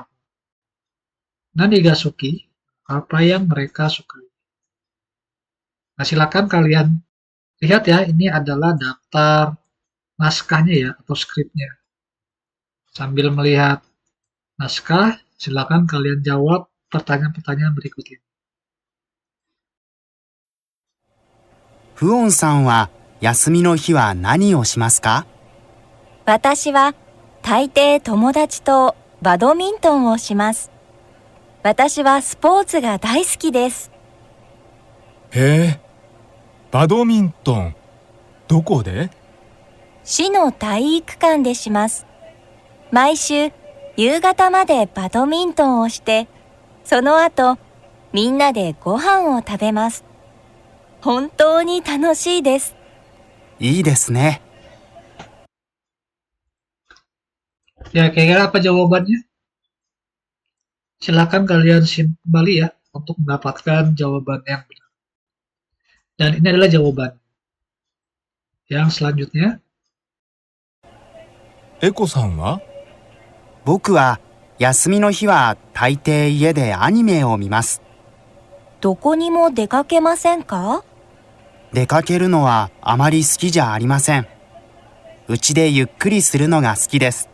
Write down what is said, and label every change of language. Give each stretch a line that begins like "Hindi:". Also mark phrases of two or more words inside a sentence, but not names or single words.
Japanese: 何が好き,
Indonesian: apa yang mereka sukai. Nah, silakan kalian lihat ya, ini adalah daftar naskahnya ya, atau skripnya. Sambil melihat naskah, silakan kalian jawab pertanyaan-pertanyaan berikut ini.
Japanese: フオンさんは休みの日は何をしますか？私は大抵友達とバドミントンをします。私はスポーツが大好きです。へえ、バドミントン、どこで？市の体育館でします。毎週夕方までバドミントンをして、その後、みんなでご飯を食べます。本当に楽しいです。いいですね。
Indonesian: Ya, kira-kira apa jawabannya? Silakan kalian simak kembali ya untuk mendapatkan jawaban yang benar. Dan ini adalah jawaban. Yang selanjutnya,
Japanese: エコさんは僕は休みの日は大抵家でアニメを見ます。どこにも出かけませんか？出かけるのはあまり好きじゃありません。うちでゆっくりするのが好きです。